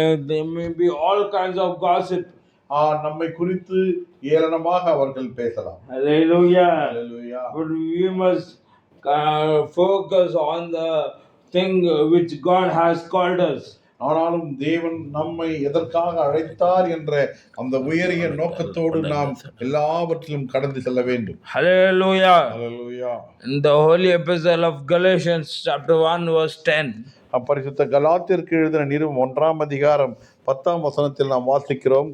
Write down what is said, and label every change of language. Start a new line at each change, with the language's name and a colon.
English: There may be all kinds of gossip.
Tamil: நம்மை குறித்து ஏளனமாக அவர்கள் பேசலாம்.
English: Hallelujah. Hallelujah. But we must focus on the thing which God has called us.
Tamil: ஆனாலும் தேவன் நம்மை எதற்காக அழைத்தார் என்ற அந்த உயரிய நோக்கத்தோடு நாம் எல்லாவற்றிலும் கடந்து செல்ல வேண்டும்.
English: Hallelujah. Hallelujah. In the holy epistle of Galatians chapter 1 verse 10.
Tamil: அப்பரிசுத்த கலாத்தியருக்கு எழுதின நிருபம் 1ஆம் அதிகாரம் 10ஆம் வசனத்தில் நாம் வாசிக்கிறோம்.